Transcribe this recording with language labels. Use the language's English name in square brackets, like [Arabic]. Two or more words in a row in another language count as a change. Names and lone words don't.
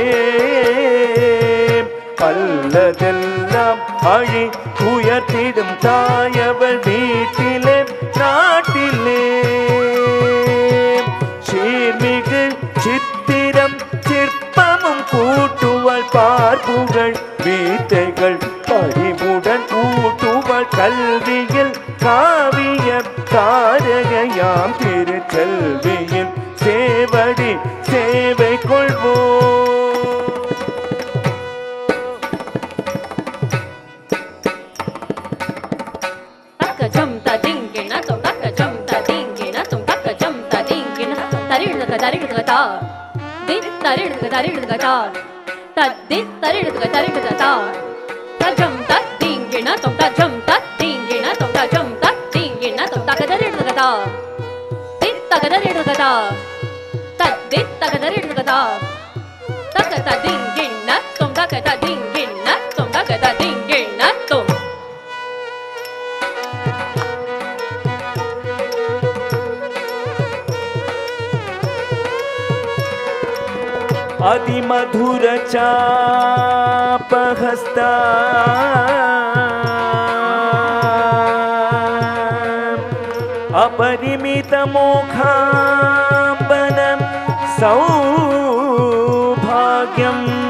[Tamil] பல்லதெல்லாம் அழி உயர்த்திடும் தாயவள் வீட்டிலே நாட்டிலே சீர்மிகு சித்திரம் சிற்பமும் கூட்டுவள் பார்ப்புகள் வீட்டைகள் பறிவுடன் கூட்டுவள் கல்வியில் காவிய தாரகையாம் திருச்செல்வியின் சேவடி சேவை கொள்வோம். Jum ta ding na tum taka jum ta ding na tum taka jum ta ding na tarir da ta dit tarir da ta ta dit tarir da ta ta jum ta ding na tum ta jum ta ding na tum ta jum ta ding na tum taka tarir da ta dit taka tarir da ta ta dit taka tarir da ta taka ta ding na tum taka ta ding na tum taka ta ding na tum [Sanskrit] अतिमधुर चापहस्ता अपरिमित मोखाम्बनं सौभाग्यम्